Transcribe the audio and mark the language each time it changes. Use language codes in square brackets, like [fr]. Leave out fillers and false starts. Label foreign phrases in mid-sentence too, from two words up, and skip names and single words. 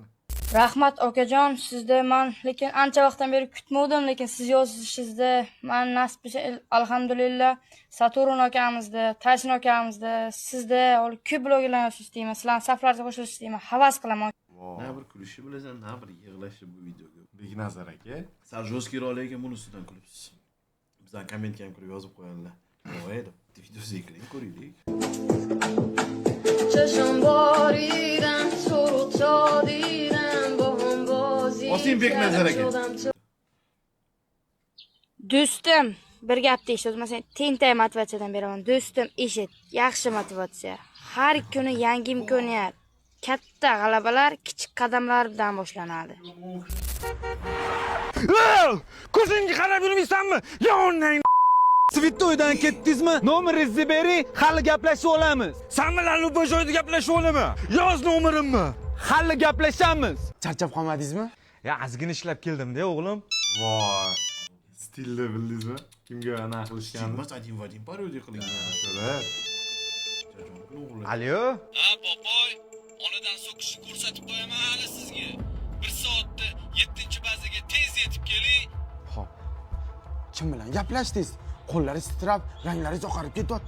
[uz] Rahmat okajon, sizda men lekin ancha vaqtdan beri kutmovdim, lekin siz yozishingizda men nasib etsa alhamdulillah Saturn akamizda, Tayson akamizda, sizda ko'p blogerlar yozishni istayman, sizlarning saflaringizga qo'shilishni istayman, havas qilaman. Na bir kulishni bilasan, na bir yig'lashni bu videoga. Beknazar aka. Sal jo'skiy rolik bunisidan kulibsiz. Bizdan kommentga ham kirib yozib qo'yganlar. Voy deb videosiga kiring, ko'raylik. [fa] چشم باریدم تو رو تا دیدم با هم بازی [uz] Osim Beknazar aka. Do'stim, bir gapni eshit, masalan, tentak motivatsiyadan beraman. Do'stim, eshit, yaxshi motivatsiya. Har kuni yangi imkoniyat. Katta g'alabalar kichik qadamlar bilan boshlanadi. Ko'zingga qarab yurmaysanmi? Yonang Svitoydan ketdingizmi? Nomeringizni bering, hali gaplashib olamiz. Sen bilan bu joyda gaplashib olaman. Yoz nomerimni. Hali gaplashamiz. Charchab qolmadingizmi? Ya, ozgina ishlab keldim-da, o'g'lim. Voy. Stilni bildingizmi? Kimga anaqa qilishganini? Mas [ru] один в один [uz] parodiya qilingan. Alo? Ha, boboy. Onadan so'kishni ko'rsatib qo'yaman hali sizga. 1 soatda 7-bazaga tez yetib keling. Xo'p. Kim bilan gaplashdingiz? Qo'llaringiz titrab, ranglaringiz oqarib ketyapti.